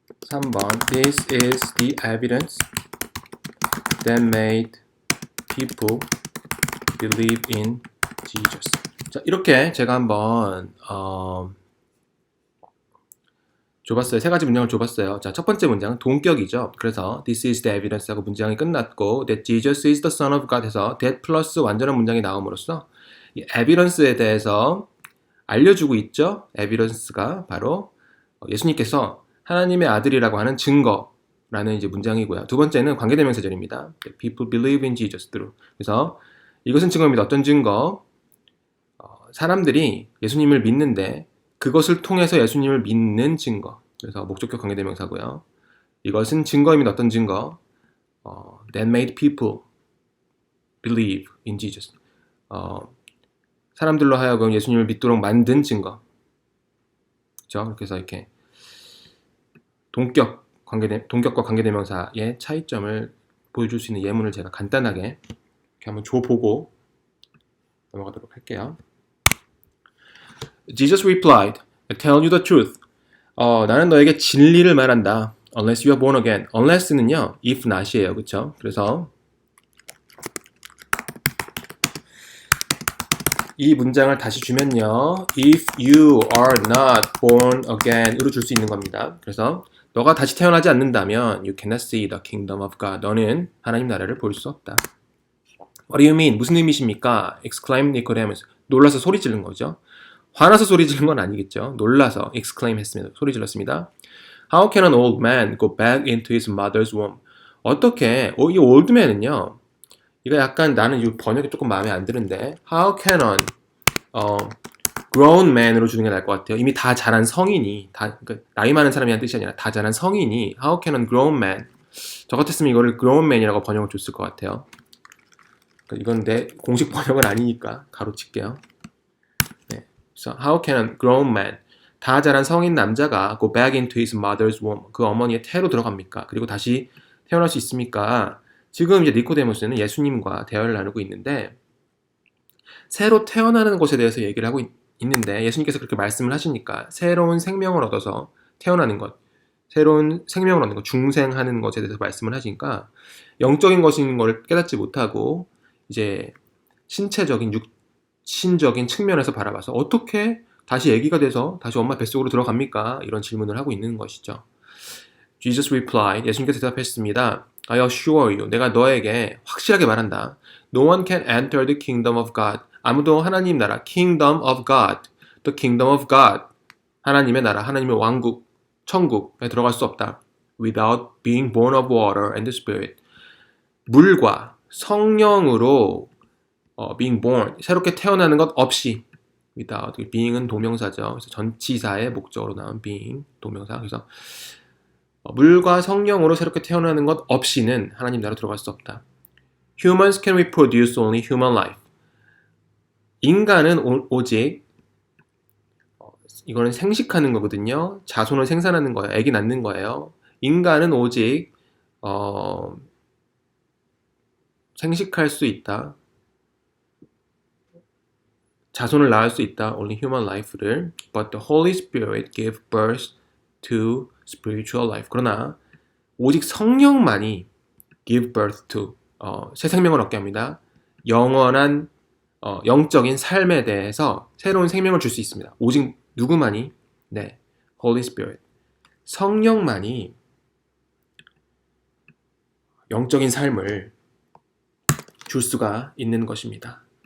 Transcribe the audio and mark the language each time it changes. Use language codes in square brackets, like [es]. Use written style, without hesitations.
[ko] 3번 [en] This is the evidence that made people believe in Jesus. [ko] 자, 이렇게 제가 한번 줘봤어요. 세 가지 문장을 줘봤어요. 자, 첫 번째 문장은 동격이죠. 그래서 [en] This is the evidence [ko] 하고 문장이 끝났고 [en] That Jesus is the Son of God [ko] 해서 that 플러스 완전한 문장이 나옴으로써 이 evidence에 대해서 알려주고 있죠. evidence가 바로 예수님께서 하나님의 아들이라고 하는 증거라는 이제 문장이고요. 두 번째는 관계대명사절입니다. [en] People believe in Jesus through. [ko] 그래서 이것은 증거입니다. 어떤 증거? 사람들이 예수님을 믿는데 그것을 통해서 예수님을 믿는 증거. 그래서 목적격 관계대명사고요. 이것은 증거입니다. 어떤 증거? [en] That made people believe in Jesus. [ko] 사람들로 하여금 예수님을 믿도록 만든 증거. 그렇죠? 그래서 이렇게 동격과 관계대명사의 차이점을 보여줄 수 있는 예문을 제가 간단하게 이렇게 한번 줘보고 넘어가도록 할게요. [en] Jesus replied, I tell you the truth. [ko] 나는 너에게 진리를 말한다. [en] Unless you are born again. Unless는요, if not이에요. [ko] 그쵸? 그래서 이 문장을 다시 주면요. [en] If you are not born again [ko] 으로 줄 수 있는 겁니다. 그래서 너가 다시 태어나지 않는다면 [en] You cannot see the kingdom of God. [ko] 너는 하나님 나라를 볼 수 없다. [en] What do you mean? [ko] 무슨 의미십니까? [en] exclaimed Nicodemus. [ko] 놀라서 소리 지른 거죠. 화나서 소리 지른 건 아니겠죠. 놀라서 exclaim 했습니다. 소리 질렀습니다. [en] How can an old man go back into his mother's womb? [ko] 어떻게 이 old man은요. 이거 약간 나는 이 번역이 조금 마음에 안 드는데 [en] How can an grown man [ko] 으로 주는 게 나을 것 같아요. 이미 다 자란 성인이 그러니까 나이 많은 사람이라는 뜻이 아니라 다 자란 성인이 [en] How can an grown man [ko] 저 같았으면 이거를 grown man이라고 번역을 줬을 것 같아요. 이건 내 공식 번역은 아니니까 가로칠게요. 네. [en] So how can a grown man [ko] 다 자란 성인 남자가 [en] go back into his mother's womb [ko] 그 어머니의 태로 들어갑니까? 그리고 다시 태어날 수 있습니까? 지금 이제 니코데모스는 예수님과 대화를 나누고 있는데 새로 태어나는 것에 대해서 얘기를 하고 있는데 예수님께서 그렇게 말씀을 하시니까 새로운 생명을 얻어서 태어나는 것 새로운 생명을 얻는 것 중생하는 것에 대해서 말씀을 하시니까 영적인 것인 걸 깨닫지 못하고 이제 신체적인 육신적인 측면에서 바라봐서 어떻게 다시 아기가 돼서 다시 엄마 뱃속으로 들어갑니까? 이런 질문을 하고 있는 것이죠. [en] Jesus replied, [ko] 예수님께서 대답했습니다. [en] I assure you, [ko] 내가 너에게 확실하게 말한다. [en] No one can enter the kingdom of God. [ko] 아무도 하나님 나라, kingdom of God, the kingdom of God, 하나님의 나라, 하나님의 왕국, 천국에 들어갈 수 없다. [en] Without being born of water and the Spirit. [ko] 물과 성령으로 being born, 새롭게 태어나는 것 없이 without, being은 동명사죠. 그래서 전치사의 목적으로 나온 being, 동명사. 그래서 물과 성령으로 새롭게 태어나는 것 없이는 하나님 나라로 들어갈 수 없다. [en] Humans can reproduce only human life. [ko] 인간은 오직 이거는 생식하는 거거든요. 자손을 생산하는 거예요. 아기 낳는 거예요. 인간은 오직 생식할 수 있다. 자손을 낳을 수 있다. [en] Only human life [ko] 를. [en] But the Holy Spirit gave birth to spiritual life. [ko] 그러나 오직 성령만이 [en] give birth to [ko] 새 생명을 얻게 합니다. 영원한 영적인 삶에 대해서 새로운 생명을 줄 수 있습니다. 오직 누구만이? 네, Holy Spirit. 성령만이 영적인 삶을 줄 수가 있는 것입니다.